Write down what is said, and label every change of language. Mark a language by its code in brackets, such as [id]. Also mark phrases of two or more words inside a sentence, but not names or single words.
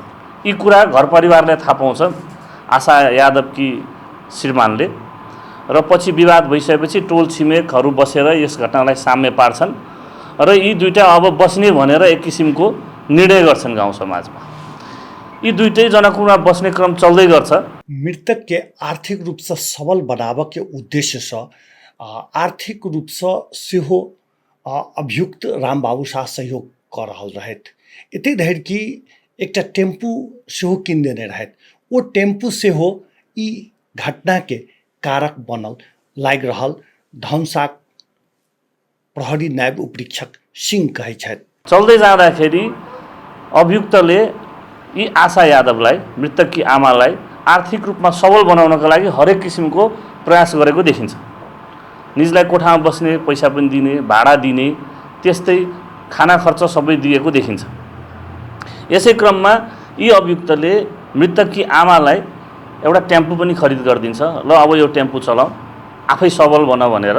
[ne] यी कुरा घर परिवारले थाहा पाउँछ आशा यादवकी श्रीमानले र पछि विवाद भइसकेपछि टोल छिमेकहरू बसेर यस घटनालाई साम्य पार्छन् र यी दुईटा अब बस्ने भनेर एक किसिमको निर्णय गर्छन् गाउँ समाजमा। यी दुईटै जनकपुरमा बस्ने क्रम चल्दै गर्छ। [mai] मृतक के आर्थिक रूप से सबल बनाबऽ के उद्देश्य से आर्थिक रूप से सेहो अभियुक्त राम बाबू शाह सहयोग कऽ रहल रहथि। एते धरि कि एकटा टेम्पू सेहो कीन देने रहथि। ओ टेम्पू सेहो ई घटना के कारक बनल लागि रहल धनुषा प्रहरी नायब उपरीक्षक सिंह कहै छथि। [ne] चल्दै जाँदाखेरि अभियुक्तले यी आशा यादवलाई मृतककी आमालाई आर्थिक रूपमा सबल बनाउनका लागि हरेक किसिमको प्रयास गरेको देखिन्छ। निजलाई कोठामा बस्ने पैसा पनि दिने, भाडा दिने, त्यस्तै खाना खर्च सबै दिएको देखिन्छ। यसै क्रममा यी अभियुक्तले मृतककी आमालाई एउटा टेम्पो पनि खरिद गरिदिन्छ, ल अब यो टेम्पो चलाऊ, आफै सबल बन भनेर।